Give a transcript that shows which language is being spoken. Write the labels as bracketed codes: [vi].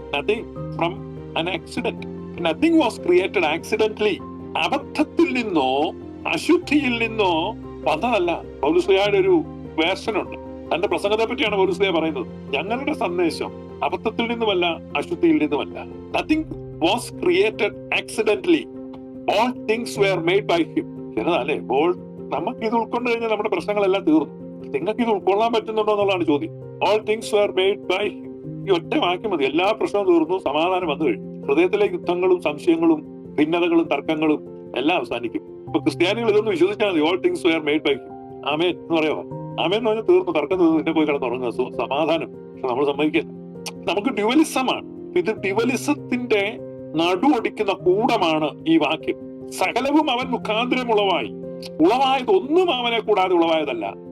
[en] Nothing from an accident. Nothing was created accidentally. [ml] അബദ്ധത്തിൽ നിന്നോ അശുദ്ധിയിൽ നിന്നോ വന്നതല്ല. പൗലോസ്ലീഹയുടെ ഒരു വേർഷൻ ഉണ്ട്. തന്റെ പ്രസംഗത്തെ പറ്റിയാണ് പൗലോസ്ലീഹ പറയുന്നത്. ഞങ്ങളുടെ സന്ദേശം അബദ്ധത്തിൽ നിന്നുമല്ല, അശുദ്ധിയിൽ നിന്നുമല്ല. [en] Nothing was created accidentally. All things were made by him. [ml] എന്നതല്ലേ? നമുക്ക് ഇത് ഉൾക്കൊണ്ട് കഴിഞ്ഞാൽ നമ്മുടെ പ്രശ്നങ്ങളെല്ലാം തീർന്നു. നിങ്ങൾക്ക് ഇത് ഉൾക്കൊള്ളാൻ പറ്റുന്നുണ്ടോ എന്നുള്ളതാണ് ചോദ്യം. [en] All things were made by him. [ml] ഈ ഒറ്റ വാക്യം മതി, എല്ലാ പ്രശ്നവും തീർന്നു, സമാധാനം വന്നു കഴിഞ്ഞു. ഹൃദയത്തിലെ യുദ്ധങ്ങളും സംശയങ്ങളും ഭിന്നതകളും തർക്കങ്ങളും എല്ലാം അവസാനിക്കും. ഇപ്പൊ ക്രിസ്ത്യാനികൾ ഇതൊന്നും വിശ്വസിച്ചാൽ മതി. [en] All things were made by him. [ml] ആമേൻ എന്ന് പറയാമോ? ആമേൻ എന്ന് പറഞ്ഞാൽ തീർന്നു, തർക്കം തീർന്നു, പിന്നെ പോയി കിടന്നുറങ്ങുക, സമാധാനം. പക്ഷെ നമ്മൾ സമ്മതിക്കില്ല. നമുക്ക് ഡ്യുവലിസമാണ്. ഇത് ഡ്യുവലിസത്തിന്റെ നടുവൊടിക്കുന്ന കൂടമാണ് ഈ വാക്യം. സകലവും അവൻ മുഖാന്തരം ഉളവായി. ഉളവായതൊന്നും അവനെ കൂടാതെ ഉളവായതല്ല.